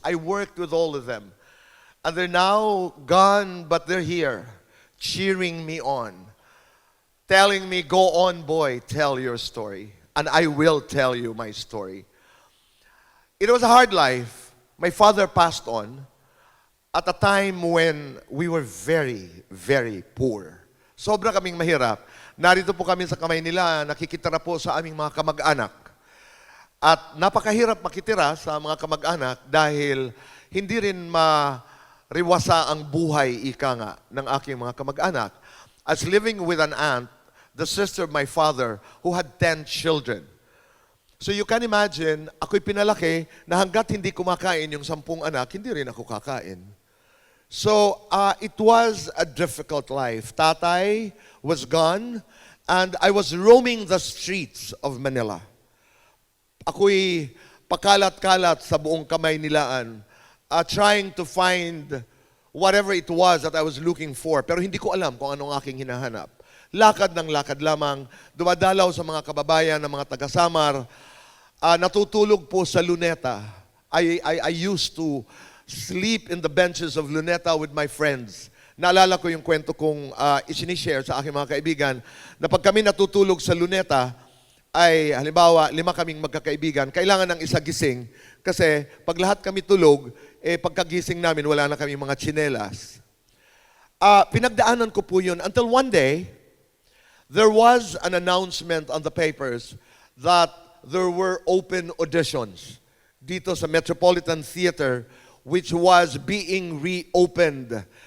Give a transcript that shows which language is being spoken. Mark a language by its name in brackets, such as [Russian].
[English] I worked with all of them. And they're now gone, but they're here, cheering me on, telling me, go on, boy, tell your story. And I will tell you my story. It was a hard life. My father passed on at a time when we were very, very poor. [Filipino] Sobra kaming mahirap. Narito po kami sa kamay nila, nakikitira po sa aming mga kamag-anak. At napakahirap makitira sa mga kamag-anak dahil hindi rin mariwasa ang buhay, ika nga, ng aking mga kamag-anak. [English] As living with an aunt, the sister of my father, who had 10 children. So you can imagine, [Filipino] ako'y pinalaki na hanggat hindi kumakain yung 10 anak, hindi rin ako kakain. [English] So it was a difficult life. Tatay was gone, and I was roaming the streets of Manila. [Filipino] Ako'y pakalat-kalat sa buong kamay nilaan, [English] trying to find whatever it was that I was looking for. [Filipino] Pero hindi ko alam kung anong aking hinahanap. Lakad ng lakad lamang, dumadalaw sa mga kababayan ng mga taga-Samar, natutulog po sa Luneta. [English] I used to sleep in the benches of Luneta with my friends. [Filipino] Naalala ko yung kwento kong isinishare sa aking mga kaibigan, na pag kami natutulog sa Luneta, ay halimbawa 5 kaming magkakaibigan, kailangan ng isa gising kasi pag lahat kami tulog, pagkagising namin wala na kami mga tsinelas. Pinagdaanan ko po yun [English] until one day, there was an announcement on the papers that there were open auditions [Filipino] dito sa [English] Metropolitan Theater, which was being reopened.